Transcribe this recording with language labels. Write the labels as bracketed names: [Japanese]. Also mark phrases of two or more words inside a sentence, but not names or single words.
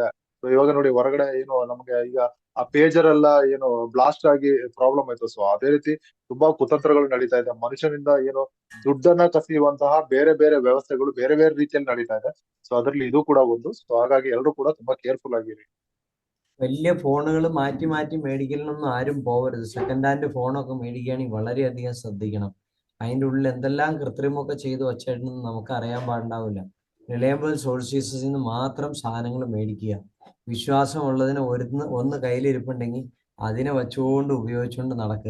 [Kannada] ಸೊ ಇವಾಗ ನೋಡಿ ಹೊರಗಡೆ ಏನು ನಮ್ಗೆ ಈಗ ಆ ಪೇಜರ್ ಎಲ್ಲ ಏನು ಬ್ಲಾಸ್ಟ್ ಆಗಿ ಪ್ರಾಬ್ಲಮ್ ಆಯ್ತು. ಸೊ ಅದೇ ರೀತಿ ತುಂಬಾ ಕುತಂತ್ರಗಳು ನಡೀತಾ ಇದೆ. ಮನುಷ್ಯನಿಂದ ಏನು ದುಡ್ಡನ್ನ ಕಸಿಯುವಂತಹ ಬೇರೆ ಬೇರೆ ವ್ಯವಸ್ಥೆಗಳು ಬೇರೆ ಬೇರೆ ರೀತಿಯಲ್ಲಿ ನಡೀತಾ ಇದೆ. ಸೊ ಅದ್ರಲ್ಲಿ ಇದು ಕೂಡ ಒಂದು. ಸೊ ಹಾಗಾಗಿ ಎಲ್ಲರೂ ಕೂಡ ತುಂಬಾ ಕೇರ್ಫುಲ್ ಆಗಿರಿ. [Malayalam] വലിയ ഫോണുകൾ മാറ്റി മാറ്റി മേടിക്കലിനൊന്നും ആരും പോകരുത്. [English] second hand [Malayalam] ഫോണൊക്കെ മേടിക്കുകയാണെങ്കിൽ വളരെയധികം ശ്രദ്ധിക്കണം. അതിൻ്റെ ഉള്ളിൽ എന്തെല്ലാം കൃത്രിമമൊക്കെ ചെയ്ത് വച്ചിട്ടുണ്ടെന്ന് നമുക്ക് അറിയാൻ പാടുണ്ടാവില്ല. [English] reliable sources [Malayalam] നിന്ന് മാത്രം സാധനങ്ങൾ മേടിക്കുക. വിശ്വാസമുള്ളതിന് ഒന്ന് കയ്യിലിരിപ്പുണ്ടെങ്കിൽ അതിനെ വെച്ചുകൊണ്ട് ഉപയോഗിച്ചുകൊണ്ട് നടക്കുക.